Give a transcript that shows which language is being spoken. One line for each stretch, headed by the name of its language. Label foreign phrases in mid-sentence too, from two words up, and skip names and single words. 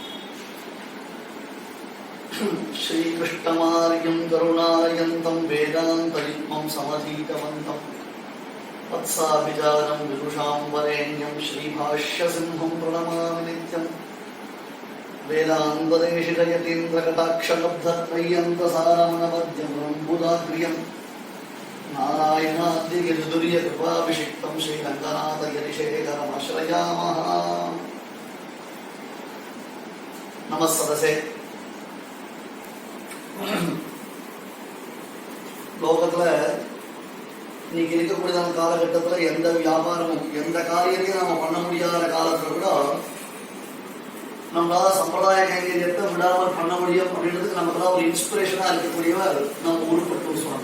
Sanskrit: श्रीकृष्णमार्यं करुणार्यन्तं वेदान्तयुग्मं समधीतवन्तं वत्साभिचारं विदुषां वरेण्यं श्रीभाष्यसिंहं प्रणमामि नित्यं वेदान्तदेशिकयतीन्द्रकटाक्षलब्धत्रय्यन्तसारमनवद्यमम्बुदाग्र्यं नारायणाद्यगिरिदुर्यकृपाभिषिक्तं श्रीरङ्गनाथगिरिशेखरमाश्रयामः. नमः सदसे.
Tamil: லோகத்துல இன்னைக்கு இருக்கக்கூடியதான காலகட்டத்துல எந்த வியாபாரமும் எந்த காரியத்தையும் நாம பண்ண முடியாத காலத்துல கூட நம்மளால சம்பிரதாய கைங்கரியத்தை விடாமல் பண்ண முடியும் அப்படின்றதுக்கு நமக்குலாம் ஒரு இன்ஸ்பிரேஷனா இருக்கக்கூடியவர் நம்ம உருப்பட்டு சுவாமி.